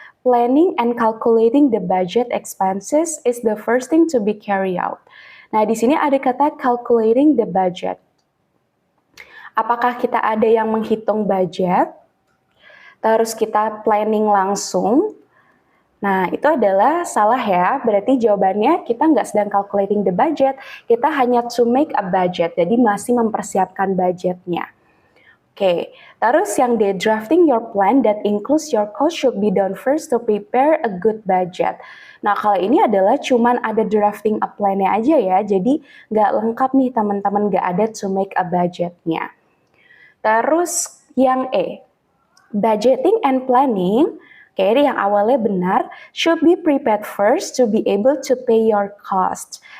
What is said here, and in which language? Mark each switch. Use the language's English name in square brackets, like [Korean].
[English] Planning and calculating the budget expenses is the first thing to be carried out. [Indonesian] Nah di sini ada kata calculating the budget. Apakah kita ada yang menghitung budget, terus kita planning langsung? Nah, itu adalah salah ya. Berarti jawabannya kita nggak sedang [English] calculating the budget, [Indonesian] kita hanya [English] to make a budget, [Indonesian] jadi masih mempersiapkan budgetnya. Oke, terus yang D, [English] drafting your plan that includes your cost should be done first to prepare a good budget. [Indonesian] Nah, kalau ini adalah cuman ada drafting a plan-nya aja ya, jadi nggak lengkap nih teman-teman, nggak ada to make a budget-nya. Terus yang E, [English] budgeting and planning, [Indonesian] oke, yang awalnya benar, [English] should be prepared first to be able to pay your cost.